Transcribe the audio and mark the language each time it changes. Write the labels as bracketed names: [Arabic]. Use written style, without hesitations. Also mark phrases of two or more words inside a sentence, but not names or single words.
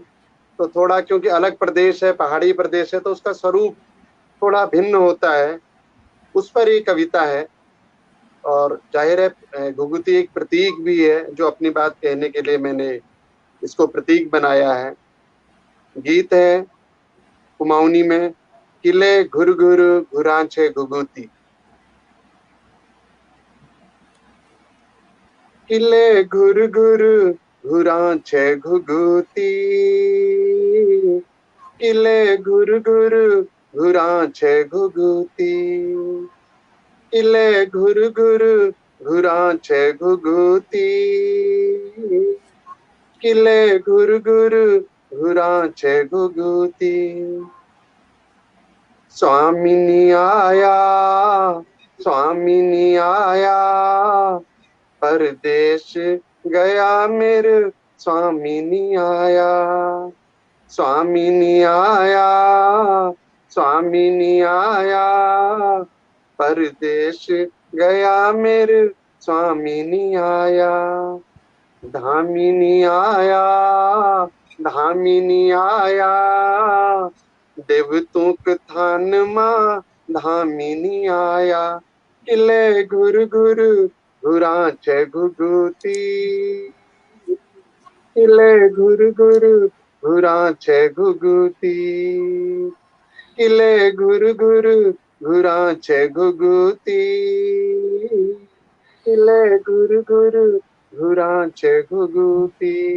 [Hindi] तो थोड़ा क्योंकि अलग प्रदेश है, पहाड़ी प्रदेश है, तो उसका स्वरूप थोड़ा भिन्न होता है। उस पर ये कविता है और जाहिर है घुघुती एक प्रतीक भी है, जो अपनी बात कहने के लिए मैंने इसको प्रतीक बनाया है। गीत है कुमाऊनी में, [Kumaoni] किले घुर घुर घुरांछे घुघुती। किले घुर घुर घुरांछे घुघुती, किले घुर घुर घुरांछे घुघुती, किले घुर घुर घुरांछे घुघुती, किले घुर घुर घुरांछे घुघुती। स्वामिनी आया, स्वामिनी आया, परदेश गया मेरे स्वामिनी आया। स्वामिनी आया, स्वामिनी आया, परदेश गया मेरे स्वामिनी आया। धामिनी आया, धामिनी आया, देवतों थान माँ धामिनी आया। किले घुर घुर घुरांछे घुघुती, किले घुर घुर घुरांछे घुघुती, किले घुर घुर घुरांछे घुघुती, किले घुर घुर घुरांछे घुघुती।